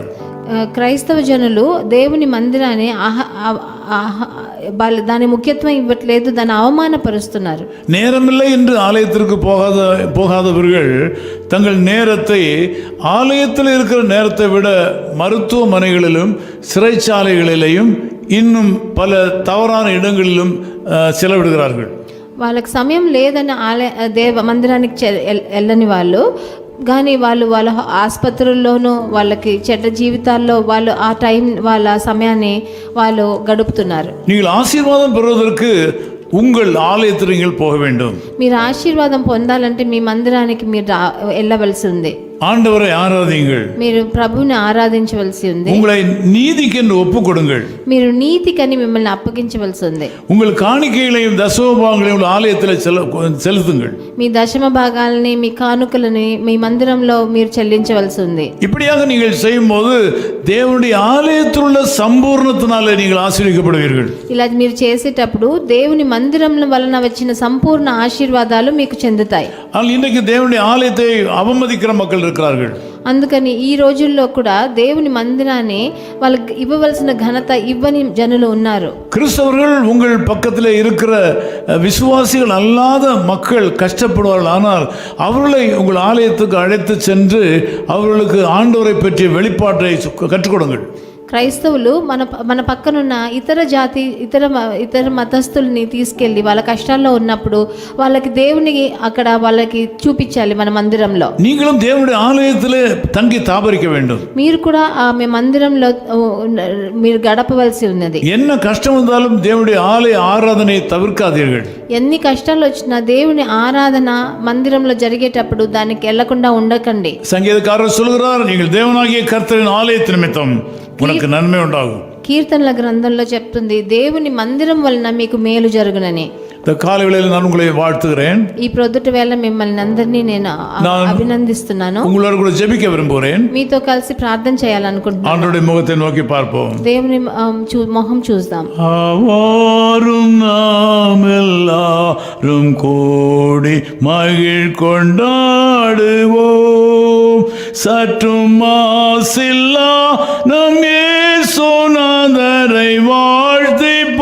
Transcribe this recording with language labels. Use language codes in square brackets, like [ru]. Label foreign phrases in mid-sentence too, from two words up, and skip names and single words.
[te] క్రైస్తవ జనులు దేవుని మందిరాన్ని దాని ముఖ్యత్వం ఇవ్వట్లేదు, దాన్ని అవమానపరుస్తున్నారు. [ta] நேரமில்லை என்று ஆலயத்திற்கு போகாதவர்கள் தங்கள் நேரத்தை ஆலயத்தில் இருக்கிற நேரத்தை விட மருத்துவமனைகளிலும் சிறைச்சாலைகளிலேயும் இன்னும் பல தவறான இடங்களிலும் செலவிடுகிறார்கள். [te] వాళ్ళకి సమయం లేదని మందిరానికి వెళ్ళని వాళ్ళు కానీ వాళ్ళ ఆసుపత్రుల్లోనూ, వాళ్ళకి చెడ్డ జీవితాల్లో వాళ్ళు ఆ టైం, వాళ్ళ సమయాన్ని వాళ్ళు గడుపుతున్నారు. [ta] நீங்கள் ஆசீர்வாதம் பெறுவதற்கு உங்கள் ஆலயத்தில் நீங்கள் போக வேண்டும். [te] మీరు ఆశీర్వాదం పొందాలంటే మీ మందిరానికి మీరు వెళ్ళవలసి ఉంది. [ta] ஆண்டவரை ஆராதிங்கள். [te] మీరు ప్రభువుని ఆరాధించవలసి ఉంది. [ta] உங்களை நீதிக்கென்று ஒப்பு கொடுங்கள். [te] మీరు నీతికని మిమ్మల్ని అప్పగించవలసి ఉంది. [ta] உங்கள் காணிக்கைகளையும் தசமபாகங்களையும் ஆலயத்தில் செலுத்துங்கள். [te] మీ దశమ భాగాలని, మీ కానుకలని మీ మందిరంలో మీరు చెల్లించవలసి ఉంది. [ta] இப்படியாக நீங்கள் செய்யும்போது தேவனுடைய ஆலயத்தில் உள்ள சம்பூர்ணத்தினாலே நீங்கள் ஆசீர்வதிக்கப்படுவீர்கள். [te] ఇలా మీరు చేసేటప్పుడు దేవుని మందిరంలో వలన వచ్చిన సంపూర్ణ ఆశీర్వాదాలు మీకు చెందుతాయి. [ta] ஆனால் இன்றைக்கு தேவனுடைய ஆலயத்தை அவமதிக்கிற மக்கள் இருக்கிறார்கள். [te] అందుకని ఈ రోజుల్లో కూడా దేవుని మందిరాన్ని వాళ్ళకి ఇవ్వవలసిన ఘనత ఇవ్వని జనులు ఉన్నారు. [ta] கிறிஸ்தவர்கள் உங்கள் பக்கத்தில் இருக்கிற விசுவாசிகள் அல்லாத மக்கள் கஷ்டப்படுவார்கள். ஆனால் அவர்களை உங்கள் ஆலயத்துக்கு அழைத்து சென்று அவர்களுக்கு ஆண்டவரை பற்றிய வெளிப்பாட்டை கற்றுக் கொடுங்கள். [te] క్రైస్తవులు మన పక్కనున్న ఇతర మతస్థుల్ని తీసుకెళ్ళి వాళ్ళ కష్టాల్లో ఉన్నప్పుడు వాళ్ళకి దేవుని అక్కడ వాళ్ళకి చూపించాలి. మన మందిరంలో [ta] நீங்களும் தேவனுடைய ஆலயத்திலே தங்கி தாபரிக்க வேண்டும். [te] మీరు కూడా మీ మందిరంలో మీరు గడపవలసి ఉన్నది. [ta] என்ன కష్టం வந்தாலும் தேவனுடைய ஆலய ஆராதனை தவிர்க்காதீர்கள். [te] ఎన్ని కష్టాలు వచ్చినా దేవుని ఆరాధన మందిరంలో జరిగేటప్పుడు దానికి వెళ్లకుండా ఉండకండి. [ta] సంగీతకారుడు சொல்கிறார், நீங்கள் தேவனாகிய கர்த்தரின் ஆலயத்தின் நிமித்தம் உனக்கு நன்மை உண்டாகும். [te] కీర్తనల గ్రంథంలో చెప్తుంది దేవుని మందిరం వలన మీకు మేలు జరుగునని. [ta] இந்த காலை வேளையில் நான் உங்களை வாழ்த்துகிறேன். [te] ఈ ప్రొద్దుట వేళ మిమ్మల్ని అందరినీ నేను అభినందిస్తున్నాను. [ta] உங்களோடு கூட ஜெபிக்க விரும்புகிறேன். [te] మీతో కలిసి ప్రార్థన చేయాలనుకుంటున్నాను. [ta] ஆண்டவருடைய முகத்தை நோக்கி பார்ப்போம். [te] దేవుని మొహం చూద్దాం. [ta] ஆவாரும் நாம் எல்லாரும் கூடி மகிழ் கொண்டாடுவோம், சற்றும் மாசில்லா நம் இயேசுநாதரை வாழ்த்தி